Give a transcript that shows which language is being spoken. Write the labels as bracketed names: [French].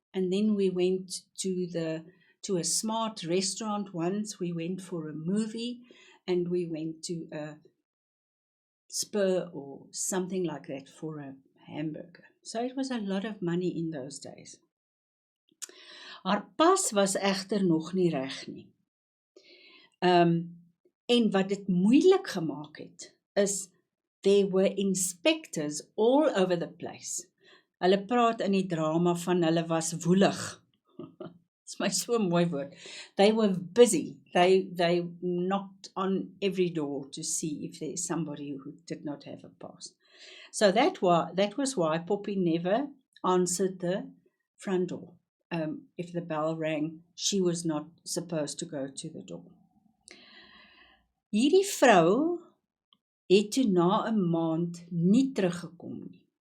[English] And then we went to a smart restaurant once, we went for a movie, and we went to a Spur or something like that for a hamburger. So it was a lot of money in those days. [Afrikaans] Haar pas was egter nog nie reg nie. En wat dit moeilik gemaak het, is [English] there were inspectors all over the place. [Afrikaans] Hulle praat in die drama van hulle was woelig. [English] It's my [Afrikaans] so mooi woord. [English] They were busy. They knocked on every door to see if there's somebody who did not have a pass. So that was why Poppy never answered the front door. If the bell rang, she was not supposed to go to the door. [Afrikaans] Hierdie vrou het toe na 'n maand nie teruggekom nie.